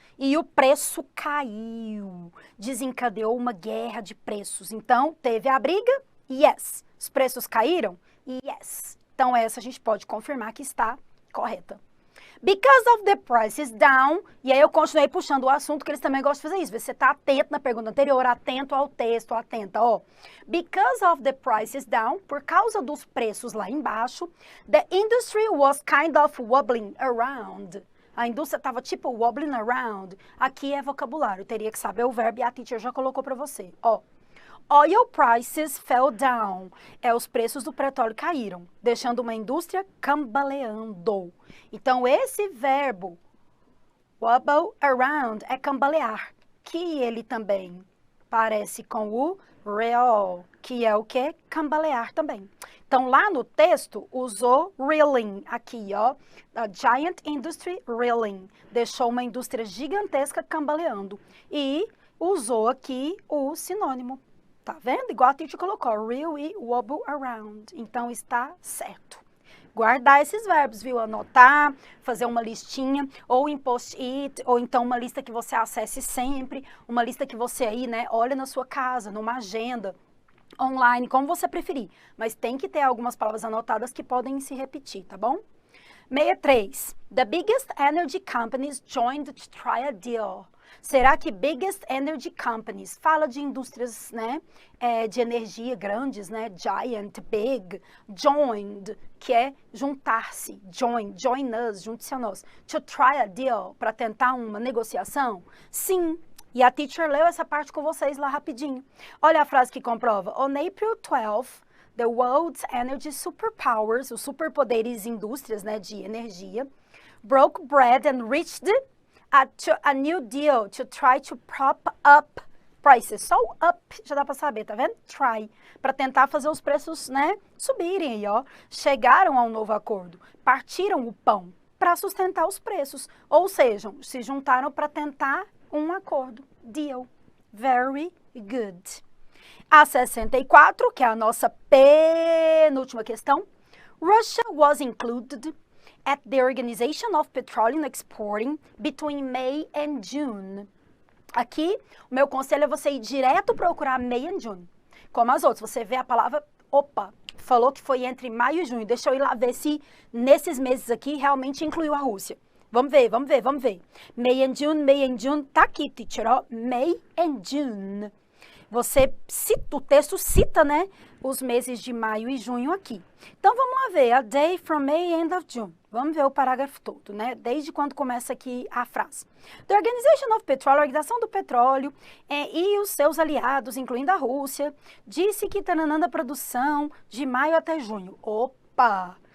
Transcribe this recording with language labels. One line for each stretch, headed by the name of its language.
Portuguese: E o preço caiu. Desencadeou uma guerra de preços. Então, teve a briga? Yes. Os preços caíram? Yes. Então, essa a gente pode confirmar que está correta.
English: Because of the price is down,
Portuguese: e aí eu continuei puxando o assunto, que eles também gostam de fazer isso. Você está atento na pergunta anterior, atento ao texto, atenta, ó.
English: Because of the price is down,
Portuguese: por causa dos preços lá embaixo,
English: the industry was kind of wobbling around.
Portuguese: A indústria estava tipo
English: wobbling around.
Portuguese: Aqui é vocabulário, teria que saber o verbo e a teacher já colocou para você, ó.
English: Oil prices fell down.
Portuguese: Os preços do petróleo caíram, deixando uma indústria cambaleando. Então, esse verbo, wobble around, é cambalear, que ele também parece com o real, que é o quê? Cambalear também. Então, lá no texto, usou reeling, aqui, ó,
English: a giant industry reeling,
Portuguese: deixou uma indústria gigantesca cambaleando. E usou aqui o sinônimo. Tá vendo? Igual a teacher colocou, reel e wobble around. Então, está certo. Guardar esses verbos, viu? Anotar, fazer uma listinha, ou em post-it, ou então uma lista que você acesse sempre, uma lista que você aí, né, olha na sua casa, numa agenda, online, como você preferir. Mas tem que ter algumas palavras anotadas que podem se repetir, tá bom? 63.
English: The biggest energy companies joined to try a deal.
Portuguese: Será que biggest energy companies fala de indústrias, né, de energia grandes, né, giant, big, joined, que é juntar-se,
English: join us,
Portuguese: junte-se a nós,
English: to try a deal,
Portuguese: para tentar uma negociação? Sim, e a teacher leu essa parte com vocês lá rapidinho. Olha a frase que comprova.
English: On April 12, the world's energy superpowers,
Portuguese: os superpoderes indústrias, né, de energia,
English: broke bread and reached a new deal to try to prop up prices.
Portuguese: Só o up já dá para saber, tá vendo? Try. Para tentar fazer os preços, né, subirem aí, ó. Chegaram a um novo acordo. Partiram o pão para sustentar os preços. Ou seja, se juntaram para tentar um acordo. Deal.
English: Very good.
Portuguese: A 64, que é a nossa penúltima questão.
English: Russia was included at the Organization of Petroleum Exporting between May and June.
Portuguese: Aqui, o meu conselho é você ir direto procurar
English: May and June.
Portuguese: Como as outras, você vê a palavra, opa, falou que foi entre maio e junho. Deixa eu ir lá ver se nesses meses aqui realmente incluiu a Rússia. Vamos ver, vamos ver, vamos ver. May and June, tá aqui, teacher, ó.
English: May and June.
Portuguese: Você cita, o texto cita, né, os meses de maio e junho aqui. Então, vamos lá ver,
English: a day from May, end of June.
Portuguese: Vamos ver o parágrafo todo, né, desde quando começa aqui a frase.
English: The Organization of Petroleum,
Portuguese: a Organização do Petróleo, e os seus aliados, incluindo a Rússia, disse que tananã a produção de maio até junho. Opa!